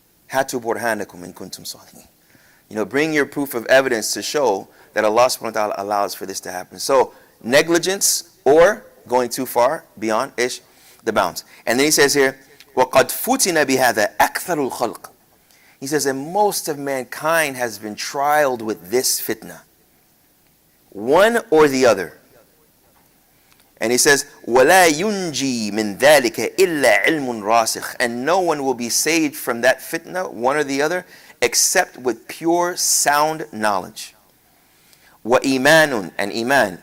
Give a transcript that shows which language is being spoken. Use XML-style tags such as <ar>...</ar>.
<ar>Hatu burhanakum in kuntum sadiqin.</ar> <en>Bring your proof of evidence to show that Allah subhanahu wa ta'ala allows for this to happen. So, negligence or going too far beyond the bounds. And then he says here,</en> <ar>وَقَدْ فُتِنَ بِهَذَا أَكْثَرُ الْخَلْقِ.</ar> <en>He says that most of mankind has been trialed with this fitna. One or the other. And he says,</en> <ar>وَلَا يُنْجِي مِنْ ذَلِكَ إِلَّا عِلْمٌ رَاسِخٌ.</ar> <en>And no one will be saved from that fitna, one or the other, except with pure, sound knowledge.</en> <ar>وَإِيمَانٌ,</ar> <en>and iman.</en>